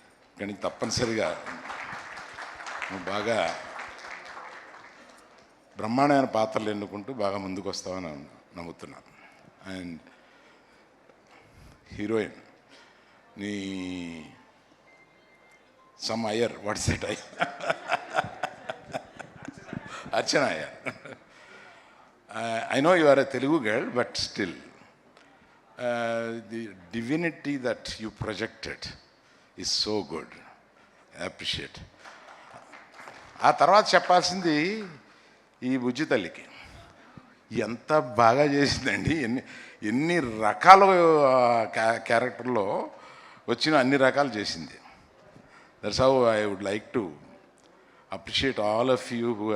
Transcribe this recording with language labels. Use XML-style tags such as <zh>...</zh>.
<te>ఇక్కడి నుంచి తప్పనిసరిగా నువ్వు బాగా బ్రహ్మాండమైన పాత్రలు ఎన్నుకుంటూ బాగా ముందుకు వస్తావని నమ్ముతున్నాను.</te> <en>And heroine నీ some Iyer, what's that Iyer? Archana Iyer. I know you are a Telugu girl, but still, the divinity that you projected is so good. I appreciate.</en> <te>ఆ తర్వాత చెప్పాల్సింది ఈ బుజ్జి తల్లికి ఎంత బాగా చేసిందండి. ఎన్ని రకాల క్యారెక్టర్లో వచ్చిన అన్ని రకాలు చేసింది.</te> <en>that's how I would like to appreciate all of you who have</en>